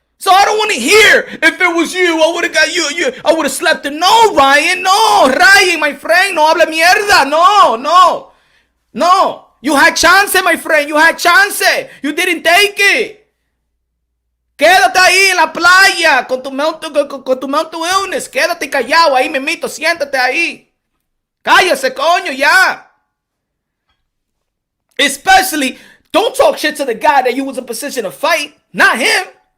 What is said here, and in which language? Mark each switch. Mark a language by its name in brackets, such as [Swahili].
[English] So I don't want to hear, if it was you, I would have got you, I would have slept in. [Spanish] No, [English] Ryan, my friend, [Spanish] no habla mierda, no. [English] You had chance, my friend, you didn't take it. [Spanish] Quédate ahí en la playa con tu [English] mental illness. [Spanish] Quédate callado ahí, memito, siéntate ahí. Cállese, coño, ya. [English] Especially, don't talk shit to the guy that you was in position to fight. Not him.